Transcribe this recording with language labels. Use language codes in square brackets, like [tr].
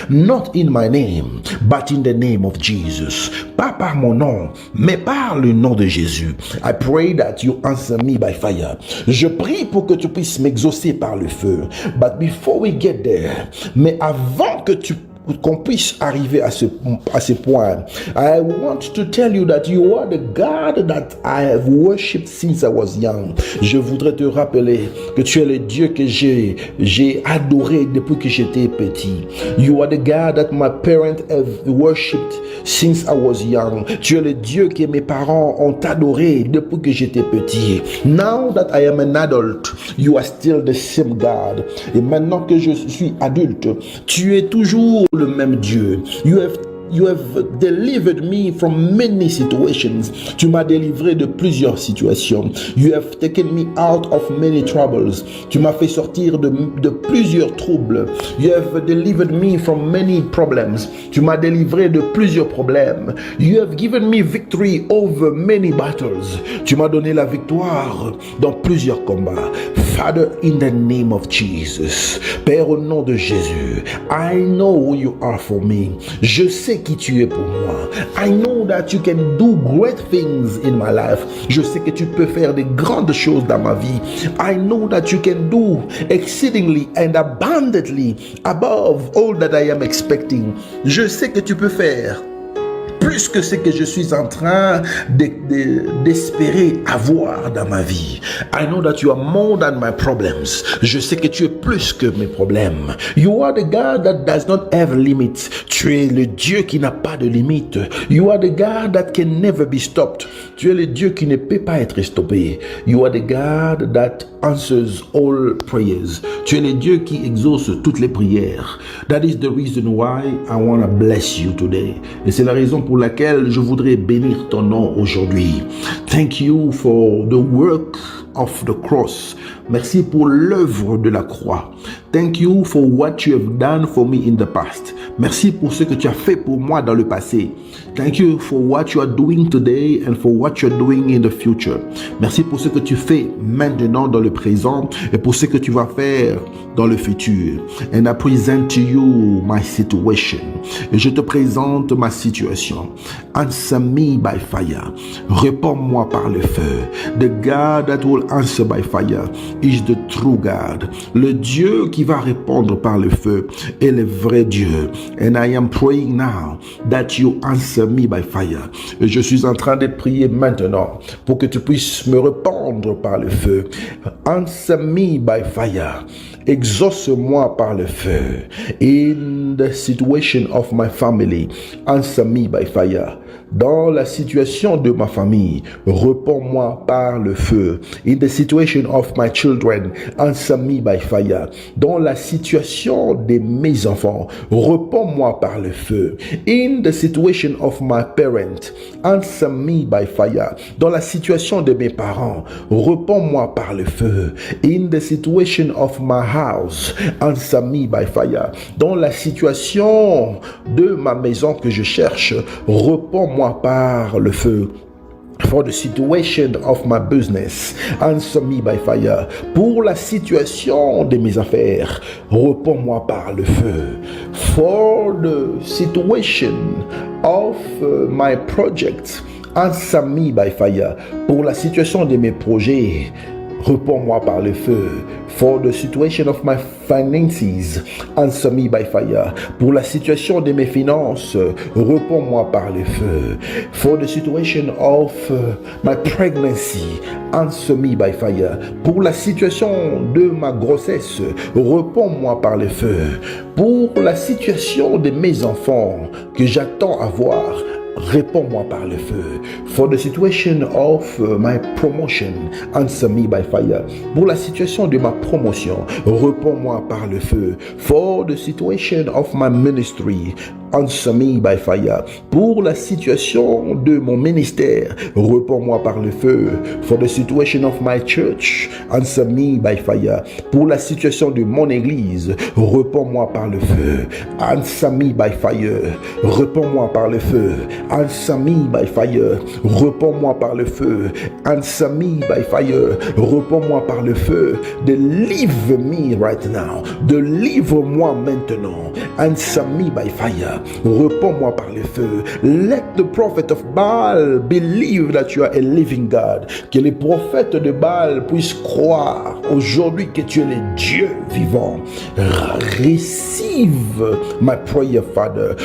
[en] Not in my name, but in the name of Jesus. [fr] Pas par mon nom, mais par le nom de Jésus. [en] I pray that you answer me by fire. [fr] Je prie pour que tu puisses m'exaucer par le feu. [en] But before we get there, [fr] mais avant qu'on puisse arriver à ce point, [en] I want to tell you that you are the God that I have worshipped since I was young. [fr] Je voudrais te rappeler que tu es le Dieu que j'ai adoré depuis que j'étais petit. [en] You are the God that my parents have worshipped since I was young. [fr] Tu es le Dieu que mes parents ont adoré depuis que j'étais petit. [en] Now that I am an adult, you are still the same God. [fr] Et maintenant que je suis adulte, tu es toujours le même Dieu. [en] You have delivered me from many situations. [fr] Tu m'as délivré de plusieurs situations. [en] You have taken me out of many troubles. [fr] Tu m'as fait sortir de plusieurs troubles. [en] You have delivered me from many problems. [fr] Tu m'as délivré de plusieurs problèmes. [en] You have given me victory over many battles. [fr] Tu m'as donné la victoire dans plusieurs combats. [en] Father, in the name of Jesus. [fr] Père, au nom de Jésus, [en] I know who you are for me. [fr] Je sais qui tu es pour moi. [en] I know that you can do great things in my life. [fr] Je sais que tu peux faire de grandes choses dans ma vie. [en] I know that you can do exceedingly and abundantly above all that I am expecting. [fr] Je sais que tu peux faire plus que ce que je suis en train d'espérer avoir dans ma vie. [en] I know that you are more than my problems. [fr] Je sais que tu es plus que mes problèmes. [en] You are the God that does not have limits. [fr] Tu es le Dieu qui n'a pas de limite. [en] You are the God that can never be stopped. [fr] Tu es le Dieu qui ne peut pas être stoppé. [en] You are the God that answers all prayers. [fr] Tu es le Dieu qui exauce toutes les prières. [en] That is the reason why I want to bless you today. [fr] Et c'est la raison pour laquelle je voudrais bénir ton nom aujourd'hui. [en] Thank you for the work of the cross. [fr] Merci pour l'œuvre de la croix. [en] Thank you for what you have done for me in the past. [fr] Merci pour ce que tu as fait pour moi dans le passé. [en] Thank you for what you are doing today and for what you are doing in the future. [fr] Merci pour ce que tu fais maintenant dans le présent et pour ce que tu vas faire dans le futur. [en] And I present to you my situation. [fr] Et je te présente ma situation. [en] Answer me by fire. [fr] Réponds-moi par le feu. [en] The God that will answer by fire is the true God. [fr] Le Dieu qui va répondre par le feu est le vrai Dieu. [en] And I am praying now that you answer me by fire. [fr] Et je suis en train de prier maintenant pour que tu puisses me répondre par le feu. [en] Answer me by fire. [fr] Exauce-moi par le feu. [en] In the situation of my family, answer me by fire. [fr] Dans la situation de ma famille, réponds-moi par le feu. [en] In the situation of my children, answer me by fire. [fr] Dans la situation de mes enfants, réponds-moi par le feu. [en] In the situation of my parents, answer me by fire. [fr] Dans la situation de mes parents, réponds-moi par le feu. [en] In the situation of my house, answer me by fire. [fr] Dans la situation de ma maison que je cherche, réponds-moi par le feu. [en] For the situation of my business, answer me by fire. [fr] Pour la situation de mes affaires, réponds-moi par le feu. [en] For the situation of my project, answer me by fire. [fr] Pour la situation de mes projets, réponds-moi par le feu. [en] For the situation of my finances, answer me by fire. [fr] Pour la situation de mes finances, réponds-moi par le feu. [en] For the situation of my pregnancy, answer me by fire. [fr] Pour la situation de ma grossesse, réponds-moi par le feu. Pour la situation de mes enfants que j'attends avoir, réponds-moi par le feu. [en] For the situation of my promotion, answer me by fire. [fr] Pour la situation de ma promotion, réponds-moi par le feu. [en] For the situation of my ministry, answer me by fire. [fr] Pour la situation de mon ministère, réponds-moi par le feu. [en] For the situation of my church, answer me by fire. [fr] Pour la situation de mon église, réponds-moi par le feu. [en] Answer me by fire. [fr] Réponds-moi par le feu. [en] Answer me by fire. [fr] Réponds-moi par le feu. [en] Answer me by fire. [fr] Réponds-moi par le feu. [en] Deliver me right now. [fr] Délivre-moi maintenant. [en] Answer me by fire. [fr] Réponds-moi par le feu. [en] Let the prophet of Baal believe that you are a living God. [fr] Que les prophètes de Baal puissent croire aujourd'hui que tu es le Dieu vivant. [en] Receive my prayer, Father.